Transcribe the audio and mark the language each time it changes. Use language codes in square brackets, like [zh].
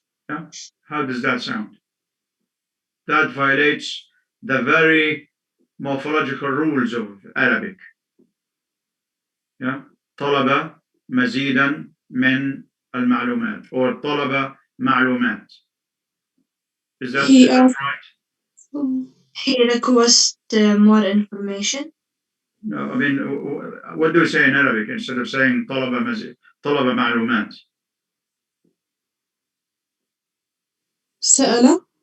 [en] Yeah? How does that sound? That violates the very morphological rules of Arabic. Yeah? [ar] طلب مزيدا من المعلومات or طلب معلومات. [en] Is that right? He request more information. No, I mean, what do we say in Arabic instead of saying طلب معلومات? [ar] سأل.